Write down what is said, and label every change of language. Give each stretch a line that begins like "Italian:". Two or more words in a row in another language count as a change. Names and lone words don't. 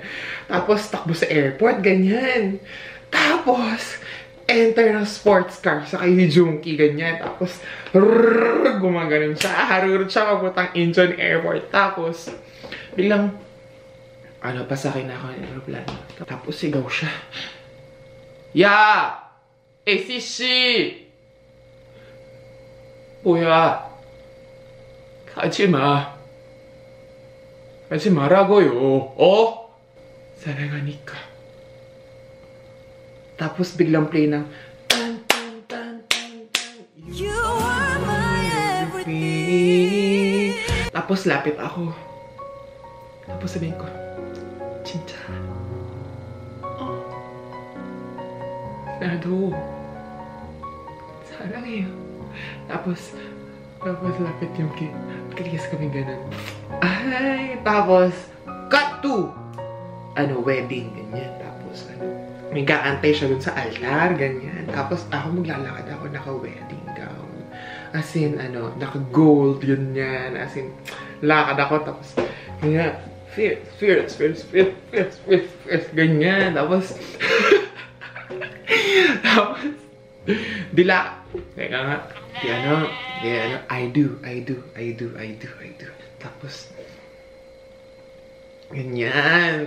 Filipino: Tapos takbo sa airport, ganyan. Tapos, enter ng
English: sports car
Filipino: sa kay Junkie, ganyan. Tapos, gumaganon siya. Harurot siya papuntang Incheon Airport. Tapos, biglang, pasakay na ako ng aeroplano. Tapos, sigaw siya. Ya! ACC!
Korean: 뭐야? 가지마. 가지 말라고요. 사랑하니까.
Filipino: Tapos biglang play ng tan tan tan tan tan.
English: You are my everything.
Filipino: Tapos lapit ako. Tapos sabihin ko,
Korean: 진짜. 나도 사랑해요.
Filipino: Tapos lapit yung kaligas kami ganun. Ay, tapos cut to wedding, ganyan. Tapos may kaantay siya dun sa altar, ganyan. Tapos ako maglalakad ako naka-
English: wedding gown. As in,
Filipino: naka-gold, yun yan.
English: As in,
Filipino: lakad ako, tapos, ganyan, fierce, ganyan. Tapos, teka nga,
English: I do.
Filipino: Tapos, ganyan.